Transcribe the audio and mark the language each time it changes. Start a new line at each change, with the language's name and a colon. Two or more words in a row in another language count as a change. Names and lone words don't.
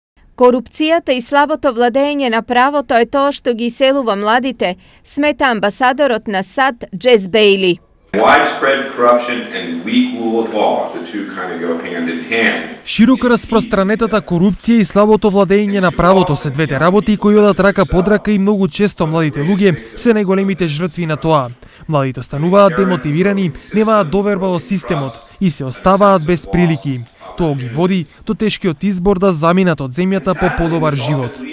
Macedonian: Корупцијата и слабото владење на правото е тоа што ги иселува младите, смета амбасадорот на САД Джес Бејли.
English: Widespread corruption and weak rule of law, the two kind of go hand in hand.
Macedonian: Широко распространетата корупција и слабото владење на правото се двете работи кои одат рака под рака и многу често младите луѓе се најголемите жртви на тоа. Младите стануваат демотивирани, немаат доверба во системот и се оставаат без прилики. Тоа ги води до тешкиот избор да заминат од земјата по подобар живот.